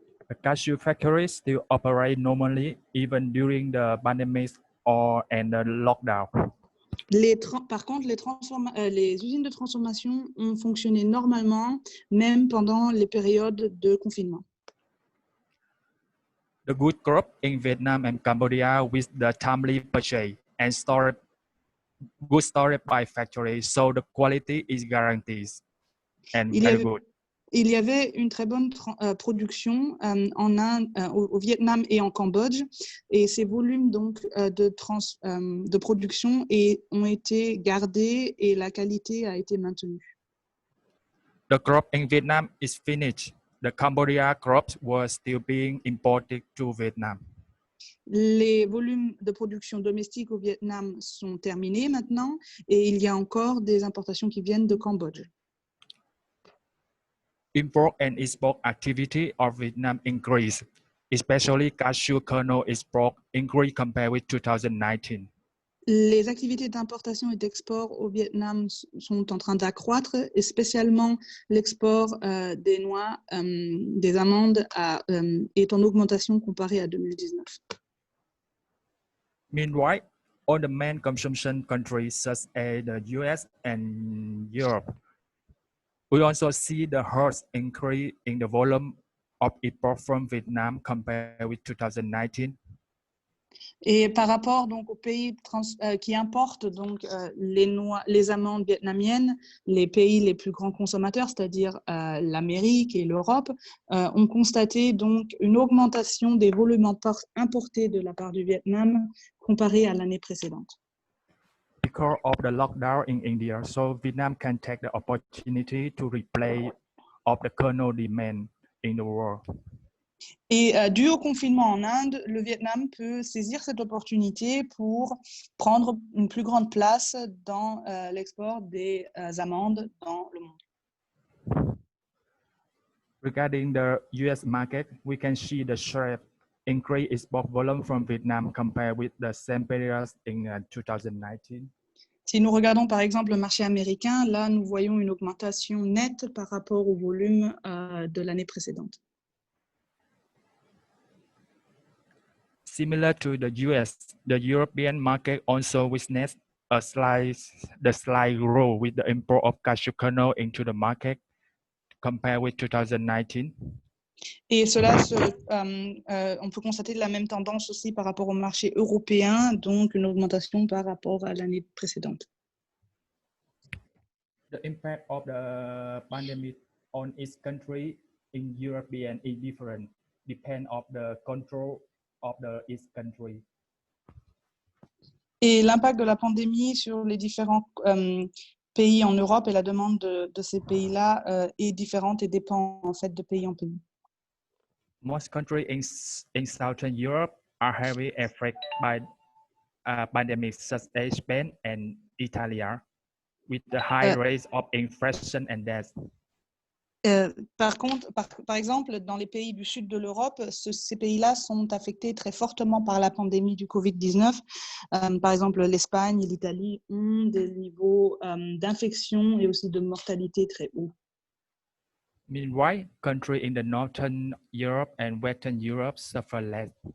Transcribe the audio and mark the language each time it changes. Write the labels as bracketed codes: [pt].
[en] The cashew factories still operate normally even during the pandemic and the lockdown. [fr] Par contre, les usines de transformation ont fonctionné normalement, même pendant les périodes de confinement. [en] The good crop in Vietnam and Cambodia with the timely purchase and stored good storage by factory, so the quality is guaranteed and very good. [fr] Il y avait une très bonne production en Inde, au Vietnam et en Cambodge, et ces volumes donc de production ont été gardés et la qualité a été maintenue. [en] The crop in Vietnam is finished. The Cambodia crops were still being imported to Vietnam. [fr] Les volumes de production domestique au Vietnam sont terminés maintenant et il y a encore des importations qui viennent de Cambodge. [en] Import and export activity of Vietnam increased, especially cashew kernel export increased compared with 2019. [fr] Les activités d'importation et d'export au Vietnam sont en train d'accroître, et spécialement l'export des noix, des amandes est en augmentation comparé à 2019. [en] Meanwhile, all the main consumption countries such as the US and Europe, we also see the huge increase in the volume of import from Vietnam compared with 2019. [fr] Et par rapport donc aux pays qui importent donc les noix, les amandes vietnamiennes, les pays les plus grands consommateurs, c'est-à-dire l'Amérique et l'Europe, ont constaté donc une augmentation des volumes importés de la part du Vietnam comparé à l'année précédente. [en] Because of the lockdown in India, so Vietnam can take the opportunity to replace of the kernel demand in the world. [fr] Et dû au confinement en Inde, le Vietnam peut saisir cette opportunité pour prendre une plus grande place dans l'export des amandes dans le monde. [en] Regarding the US market, we can see the sharp increase export volume from Vietnam compared with the same period in 2019. [fr] Si nous regardons par exemple le marché américain, là nous voyons une augmentation nette par rapport au volume de l'année précédente. [en] Similar to the US, the European market also witnessed a slight growth with the import of cashew kernel into the market compared with 2019. [fr] Et cela, on peut constater la même tendance aussi par rapport au marché européen, donc une augmentation par rapport à l'année précédente. [en] The impact of the pandemic on each country in European is different, depend on the control of each country. [fr] Et l'impact de la pandémie sur les différents pays en Europe et la demande de ces pays-là est différente et dépend en fait de pays en pays. [en] Most countries in Southern Europe are heavily affected by pandemics such as Spain and Italy, with the high rates of infection and death. [fr] Par contre, par exemple, dans les pays du sud de l'Europe, ces pays-là sont affectés très fortement par la pandémie du Covid-19. Par exemple, l'Espagne et l'Italie ont des niveaux d'infection et aussi de mortalité très hauts. [en] Meanwhile, countries in the Northern Europe and Western Europe suffer less.